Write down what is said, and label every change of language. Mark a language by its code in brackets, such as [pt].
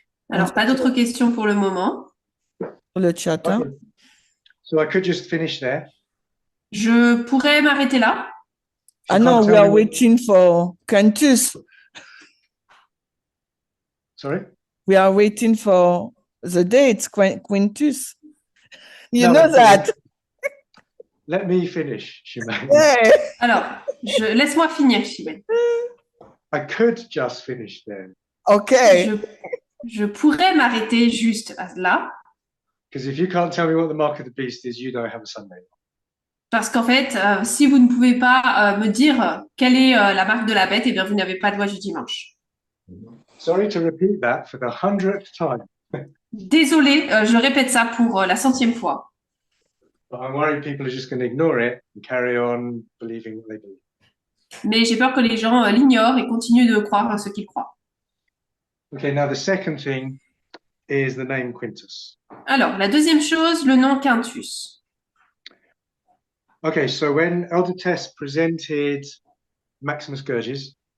[fr] Alors, pas d'autres questions pour le moment. Pour le chat. Hein? [en] Okay. So I could just finish there. [fr] Je pourrais m'arrêter là. Ah non, [en] we are waiting for Quintus. Sorry? We are waiting for the date, Quintus. You No, know that. Let me finish, Shimon. Yeah. [fr] Alors, laisse-moi finir, Shimon. [en] I could just finish there. Okay. [fr] Je pourrais m'arrêter juste là. [en] Because if you can't tell me what the mark of the beast is, you don't have a Sunday. [fr] Parce qu'en fait, si vous ne pouvez pas me dire quelle est la marque de la bête, bien, vous n'avez pas de loi du dimanche. [en] Sorry to repeat that for the 100th time. [fr] Désolée, je répète ça pour la 100e fois. [en] But I'm worried people are just going to ignore it and carry on believing what they believe. [fr] Mais j'ai peur que les gens l'ignorent et continuent de croire à ce qu'ils croient. [en] Okay, now the second thing is the name Quintus. [fr] Alors, la deuxième chose, le nom Quintus. [en] Okay, so when Elder Tess presented Maximus Gurgis,